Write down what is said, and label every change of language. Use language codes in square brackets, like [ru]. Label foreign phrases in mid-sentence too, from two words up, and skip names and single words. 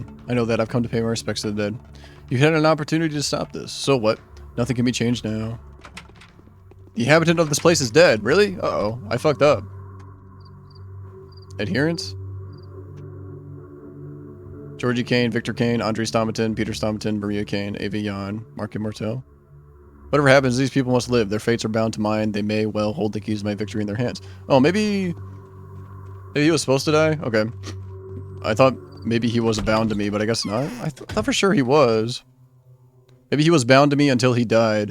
[en] I know that. I've come to pay my respects to the dead. You had an opportunity to stop this. So what? Nothing can be changed now. The inhabitant of this place is dead. Really? Uh-oh. I fucked up. Adherents? Georgie Kane, Victor Kane, Andre Stomaton, Peter Stomaton, Maria Kane, Ava Jan, Mark Immortel. Whatever happens, these people must live. Their fates are bound to mine. They may well hold the keys to my victory in their hands. Oh, maybe he was supposed to die? Okay. I thought maybe he was bound to me, but I guess not. I thought for sure he was. Maybe he was bound to me until he died.